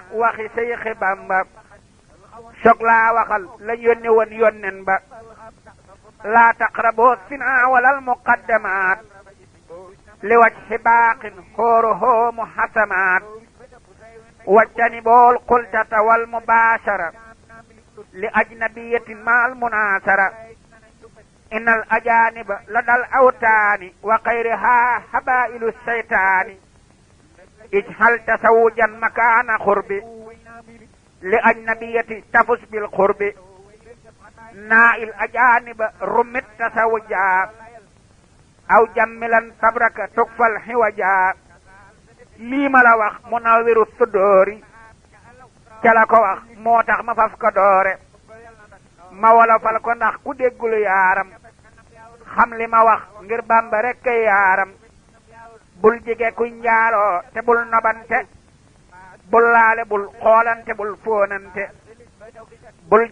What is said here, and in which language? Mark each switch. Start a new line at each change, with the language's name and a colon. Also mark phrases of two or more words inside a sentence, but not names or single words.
Wolof: waxi Seyxi Bamba soog laa waxal lañ yónni woon yonnen ba laa
Arabic: تقربوا الزنا ولا المقدمات لوجه باق ظهوره محتمات واجتنب الخلوة والمباشرة لأجنبية مع المناصرة إن الأجانب لدى الأوطان وغيرها حبائل الشيطان اجعل تزوجا مكان القرب للأجنبية تفز بالقرب نائل الأجانب رمت التزوجا أو جمل صبرك تكف الحوائجا
Wolof: lii ma la wax Munawwiru Sudóori ca la ko wax moo tax ma faf ko doore ma wolofal ko ndax ku déggul yaaram xam li ma wax ngir Bamba rekk yaaram bul jige kuy njaaloo te bul nobante bul laale bul xoolante bul fóonante bul